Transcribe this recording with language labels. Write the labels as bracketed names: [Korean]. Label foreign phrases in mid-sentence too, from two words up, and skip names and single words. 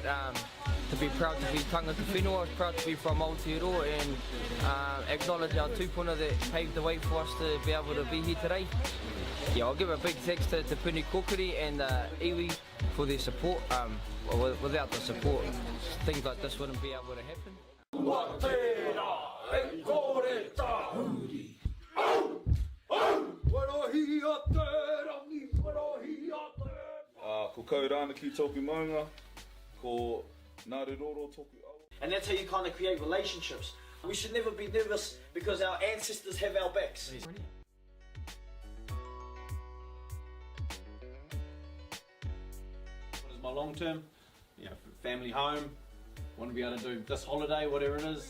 [English] to be proud to be [Māori] tangata whenua, [English] proud to be from Aotearoa, and acknowledge our tūpuna that paved the way for us to be able to be here today. Yeah, I'll give a big thanks to Puni Kokiri and iwi for their support. Without the support, things like this wouldn't be able to happen. [Māori] Ko kaurana ki tōku maunga, ko ngāre roro tōku au. [English] And that's how you kind of create relationships. We should never be nervous because our ancestors have our backs. What is my long term? Family home. Want to be able to do this holiday, whatever it is.